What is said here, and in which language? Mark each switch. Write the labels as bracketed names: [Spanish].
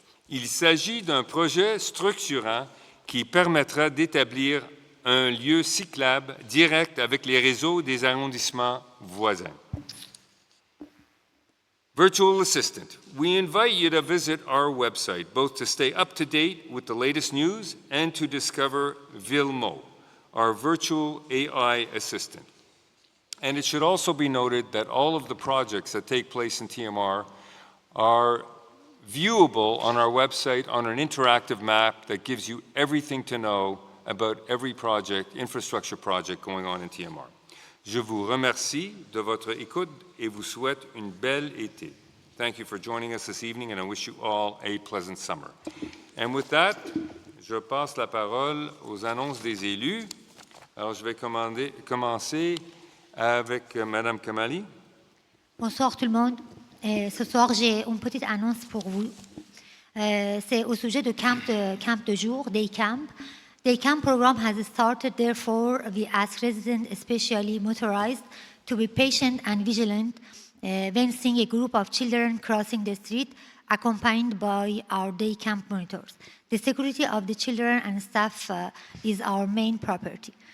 [French] Il s'agit d'un projet structurant qui permettra d'établir un lieu cyclable direct avec les réseaux des arrondissements voisins. [English] Virtual Assistant. We invite you to visit our website, both to stay up to date with the latest news and to discover Vilmo, our virtual AI assistant. And it should also be noted that all of the projects that take place in TMR are viewable on our website on an interactive map that gives you everything to know about every project, infrastructure project going on in TMR. [French] Je vous remercie de votre écoute et vous souhaite une belle été. [English] Thank you for joining us this evening, and I wish you all a pleasant summer. And with that, [French] je passe la parole aux annonces des élus. Alors, je vais commencer avec Mme Kamali. Bonsoir tout le monde. Ce soir, j'ai une petite annonce pour vous. C'est au sujet de camp de jour, Day Camp. [English] Day Camp program has started, therefore, we ask residents, especially motorized, to be patient and vigilant when seeing a group of children crossing the street, accompanied by our day camp monitors. The security of the children and staff is our main priority.